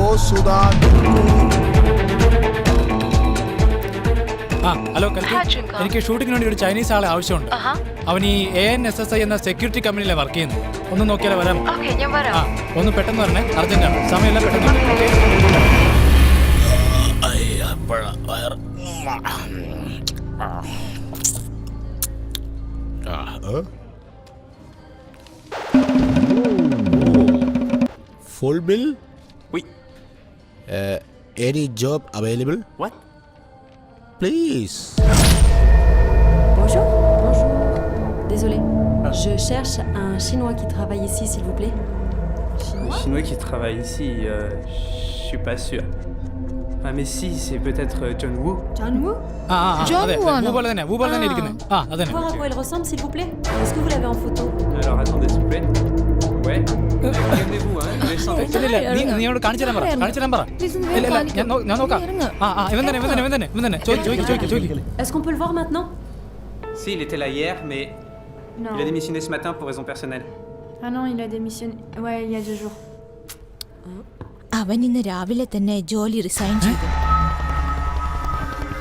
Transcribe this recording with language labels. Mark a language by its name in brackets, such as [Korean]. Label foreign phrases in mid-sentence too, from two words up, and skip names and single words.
[Malayalam] ഹലോ കൽപ്പി, എനിക്ക് ഷൂട്ടിങ്ങിന് വേണ്ടി ഒരു ചൈനീസ് ആളെ ആവശ്യമുണ്ട്. അവൻ ഈ ANSSI എന്ന സെക്യൂരിറ്റി കമ്പനിയിലെ വർക്ക് ചെയ്യുന്നു. ഒന്ന് നോക്കിയാലോ? വരാം. ഒന്ന് പെട്ടെന്ന് വരണേ, അർജന്റാണ്. സമയമില്ല, പെട്ടെന്ന്. [English] Full bill? Oui. Any job available? What? Please. [French] Bonjour. Désolé. Je cherche un Chinois qui travaille ici, s'il vous plaît. Un Chinois qui travaille ici, je suis pas sûr. Ah mais si, c'est peut-être John Woo. John Woo? John Woo. Voir à quoi il ressemble, s'il vous plaît. Est-ce que vous l'avez en photo? Alors attendez, s'il vous plaît. Ouais. Regardez-vous, hein. [Malayalam] നീയോട് കാണിച്ചു തരാൻ പറ. ഞാൻ നോക്കാം. ഇവൻ തന്നെ. [French] Est-ce qu'on peut le voir maintenant? Si, il était là hier, mais Non. il a démissionné ce matin pour raison personnelle. Ah non, il a démissionné. Ouais, il y a 2 jours. [Malayalam] അവൻ ഇന്ന് രാവിലെ തന്നെ ജോലി റിസൈൻ ചെയ്തു.